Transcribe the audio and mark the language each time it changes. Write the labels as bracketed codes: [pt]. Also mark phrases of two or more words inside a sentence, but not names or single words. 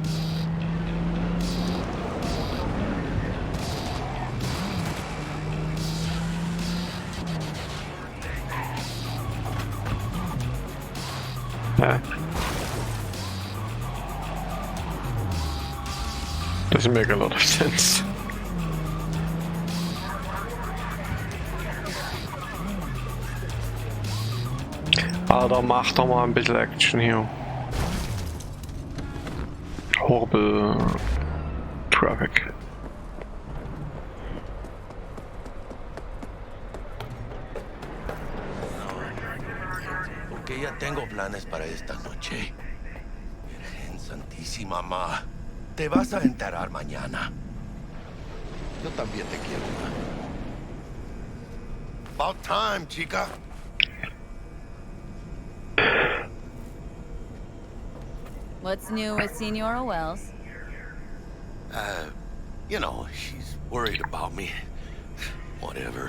[en] Yeah. Doesn't make a lot of sense. [de] Alter, mach doch mal ein bisschen Action hier. [en] Horrible traffic. [es] Porque ya tengo planes para esta noche. Virgen Santísima, ma. Te vas a enterar mañana. Yo también te quiero, [en] ma. About time, chica. What's new with Senora Wells? You know, she's worried about me. Whatever.